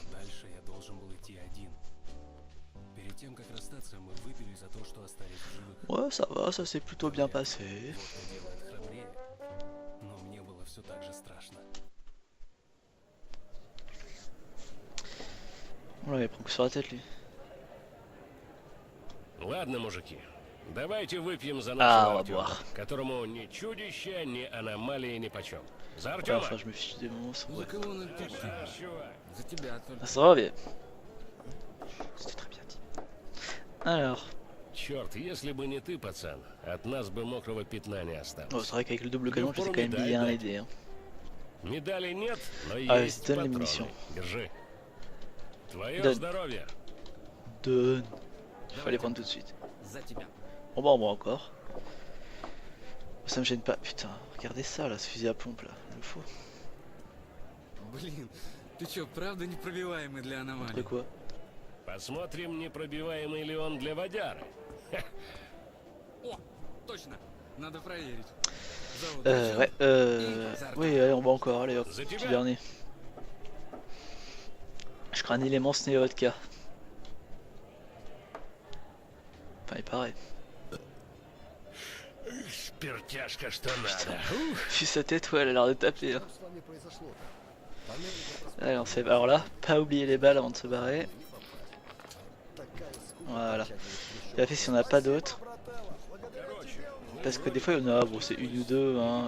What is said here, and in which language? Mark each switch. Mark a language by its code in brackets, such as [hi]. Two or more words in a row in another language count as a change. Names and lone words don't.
[fr] Ouais, ça va, ça s'est plutôt bien passé. On l'avait pris sur la tête lui. [ru] Ладно, мужики, давайте выпьем за [fr] Ah, [ru] нашего [fr] on va [ru] Артема, [fr] boire. [ru] которому ни чудище, ни аномалии нипочем. За [fr] Ouais, [ru] Артема! [fr] enfin, je me fiche des monstres. [ru] За [fr] Ouais. [ru] кого нам пить? За тебя только. [fr] Ah, ça va bien. C'était très bien dit. Alors, [ru] Черт, если бы не ты, пацан, от нас бы мокрого пятна не осталось. [fr] oh, c'est vrai qu'avec le double canon, je sais quand même bien aider. Hein. [ru] Медалей нет, но [fr] Ah, [ru] есть [fr] donne les [ru] патроны. [fr] munitions. [ru] Держи. Твое [fr] Donne. [ru] здоровье. [fr] Donne. Il faut les prendre tout de suite. [ru] За тебя. [fr] Bon bah on va encore. Ça me gêne pas. Putain, regardez ça là, ce fusil à pompe là. Il me faut. [ru] Блин, ты чё, правда непробиваемый для [fr] Après [ru] аномалий? [fr] quoi? [ru] Посмотрим, непробиваемый ли он для водяры. О, точно. Надо проверить. За удачу. [fr] Ouais, oui, allez, on va encore, allez hop, petit dernier. Je crains un élément, ce n'est vodka. Enfin, il paraît. [ru] Спиртяшка, что надо. [fr] Vu sa tête, ouais, elle a l'air de taper. Hein. Allez, on sait. Alors là, pas oublier les balles avant de se barrer. Voilà. Vérifier si on n'a pas d'autres. Parce que des fois il y en a, bon c'est une ou deux, hein.